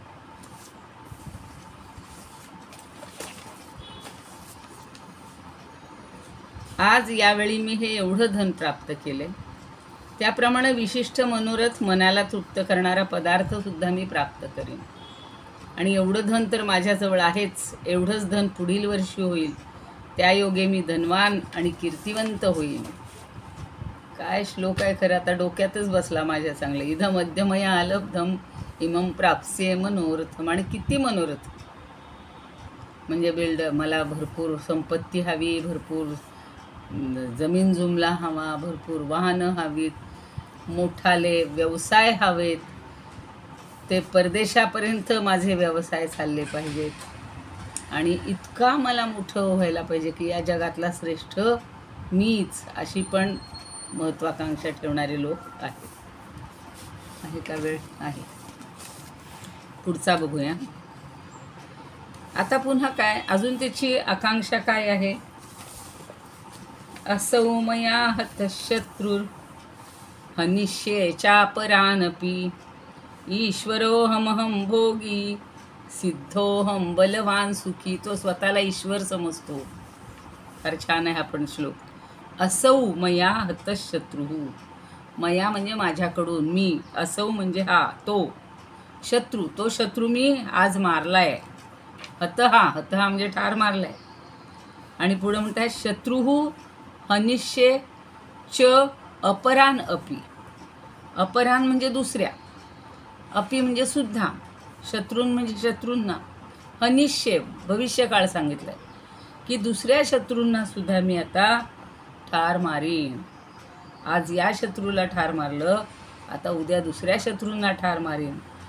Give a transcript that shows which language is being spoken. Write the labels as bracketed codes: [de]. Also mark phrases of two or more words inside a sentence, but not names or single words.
[mr] आज यावेळी मी हे एवढं धन प्राप्त केले, त्याप्रमाणे विशिष्ट मनोरथ, मनाला तृप्त करणारा पदार्थ सुद्धा मी प्राप्त करेन. आणि एवढं धन तर माझ्याजवळ आहेच, एवढंच धन पुढील वर्षी होईल, त्या योगे मी धनवान आणि कीर्तिवंत होईल. काय श्लोक आहे खरं, आता डोक्यातच बसला माझ्या चांगले. [sa] इध मध्यमया अलब्धम इमं प्राप्स्ये मनोरथम. [mr] आणि किती मनोरथ, म्हणजे मला भरपूर संपत्ती हवी, भरपूर जमीन जुमला हवा, भरपूर वाहनं हवीत, मोठाले व्यवसाय हवेत, ते परदेशापर्यंत माझे व्यवसाय चालले पाहिजेत, आणि इतका मला मोठं व्हायला पाहिजे की या जगातला श्रेष्ठ मीच, अशी पण महत्त्वाकांक्षा ठेवणारे लोक आहेत. आहे का वेळ? आहे. पुढचा बघूया. आता पुन्हा काय, अजून त्याची आकांक्षा काय आहे. [sa] असौ मया हतशत्रुर हनिष्ये चापरानपि, ईश्वरोहमहं भोगी सिद्धोहम बलवान सुखी. [mr] तो स्वतःला ईश्वर समजतो. फार छान आहे हा पण श्लोक. [sa] असौ मया हतशत्रू, [mr] मया म्हणजे माझ्याकडून, मी, असौ म्हणजे हा, तो शत्रू, तो शत्रू मी आज मारलाय. हत हा म्हणजे ठार मारलाय. आणि पुढे म्हणतात [sa] शत्रुहू हनिष्ये च अपरान अपि. [mr] अपरान म्हणजे दुसऱ्या, अपि म्हणजे सुद्धा, शत्रून म्हणजे शत्रूंना, हनिष्ये भविष्यकाळ सांगितलंय की दुसऱ्या शत्रूंना सुद्धा मी आता ठार मारीन. आज या शत्रूला ठार मारलं, आता उद्या दुसऱ्या शत्रूंना ठार मारीन.